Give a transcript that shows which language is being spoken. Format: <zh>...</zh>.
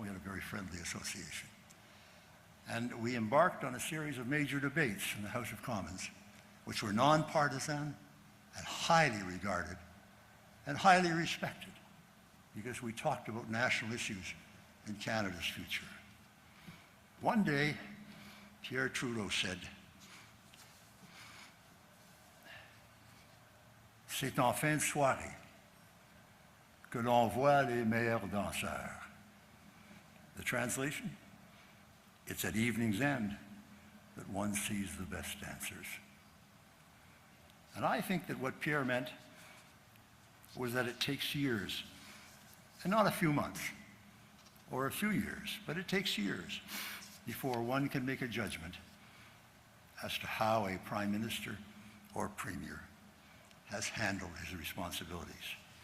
<en>We had a very friendly association. And we embarked on a series of major debates in the House of Commons, which were nonpartisan and highly regarded and highly respected, because we talked about national issues in Canada's future. One day, Pierre Trudeau said,</en> <fr>"C'est en fin de soirée que l'on voit les meilleurs danseurs."</fr> <en>The translation? It's at evening's end that one sees the best dancers. And I think that what Pierre meant was that it takes years, and not a few months or a few years, but it takes years before one can make a judgment as to how a Prime Minister or Premier has handled his responsibilities.</en>